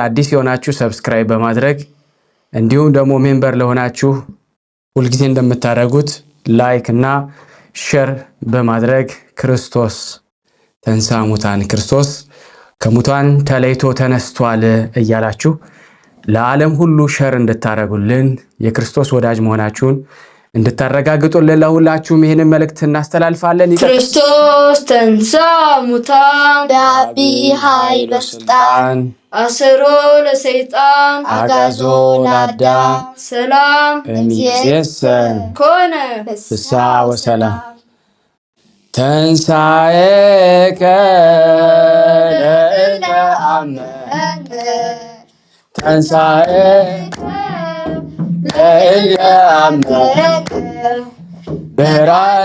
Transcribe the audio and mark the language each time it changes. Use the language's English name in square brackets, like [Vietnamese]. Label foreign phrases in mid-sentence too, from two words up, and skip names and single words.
[Amharic] አዲስ የሆናችሁ ሰብስክራይብ በማድረግ እንዲሁም ደግሞ ሜምበር ለሆናችሁ ሁልጊዜ እንደምታደርጉት ላይክ እና ሼር በማድረግ [Geez] ክርስቶስ ተንሥአ እሙታን [Amharic] ክርስቶስ ከሙታን ተለይቶ ተነስቷል እያላችሁ ለዓለም ሁሉ ሸር እንድታረጉልን የክርስቶስ ወዳጅ መሆናችሁን እንድታረጋግጡልን ለሁላችሁም ይህንን መልእክት እናስተላልፋለን። [Geez] ክርስቶስ ተንሥአ እሙታን በዐቢይ ኃይል ወሥልጣን አሰሮ ለሰይጣን አግዓዞ ለአዳም ሰላም እምይእዜሰ ኮነ ፍስሐ ወሰላም። ተንሣኤከ ለእለ አመነ ተንሣኤከ ለእለ አመነ ብርሃነ